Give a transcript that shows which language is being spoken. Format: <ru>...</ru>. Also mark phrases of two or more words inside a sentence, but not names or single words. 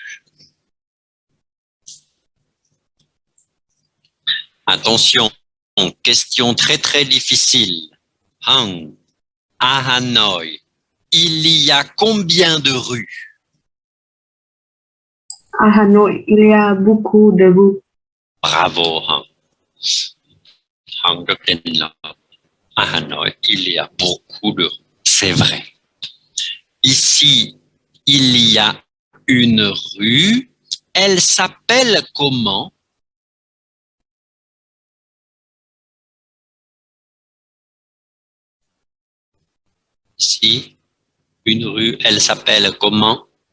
<fr>Attention, question très très difficile. Hang, à Hanoï, il y a combien de rues? À Hà Nội, il y a beaucoup de rues. Bravo,</fr> <vi>Hang. Hang rất tên là.</vi> <fr>À Hanoï, il y a beaucoup de rues. C'est vrai. Ici, il y a une rue. Elle s'appelle comment? Ici, une rue, elle s'appelle comment?</fr>